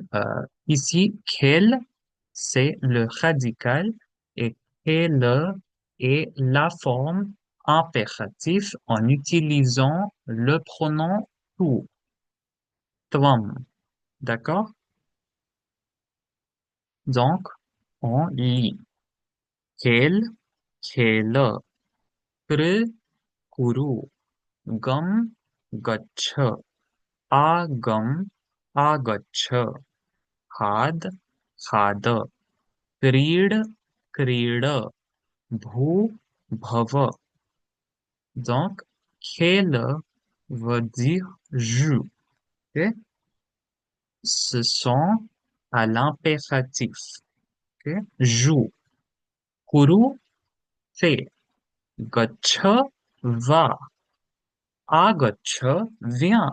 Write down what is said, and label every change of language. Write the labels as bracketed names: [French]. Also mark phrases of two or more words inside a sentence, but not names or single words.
[French] Ici, quel, c'est le radical et quelle est la forme impérative en utilisant le pronom tu, tvam. D'accord? Donc, on lit. Quel, quelle, kru, kuru. [Sanskrit] गम् गच्छ, अगम् अगच्छ, खाद खाद, क्रीड क्रीड, भू भव. [French] Donc, खेल veut dire joue. Ok? Ce sont à l'impératif. Ok? Joue. Kuru fait. Gaccha va. Agaccha vient.